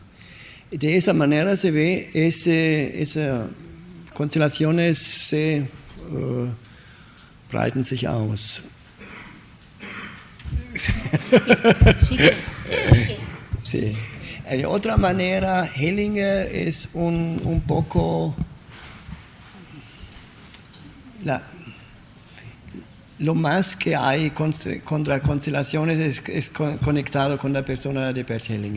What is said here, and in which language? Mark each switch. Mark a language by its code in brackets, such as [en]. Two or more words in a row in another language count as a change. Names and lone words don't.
[es] De esa manera se ve esas constelaciones se [de] breiten sich aus. [es] Sí. De otra manera, Hellinger es un poco lo más que hay contra constelaciones es conectado con la persona de Bert Hellinger.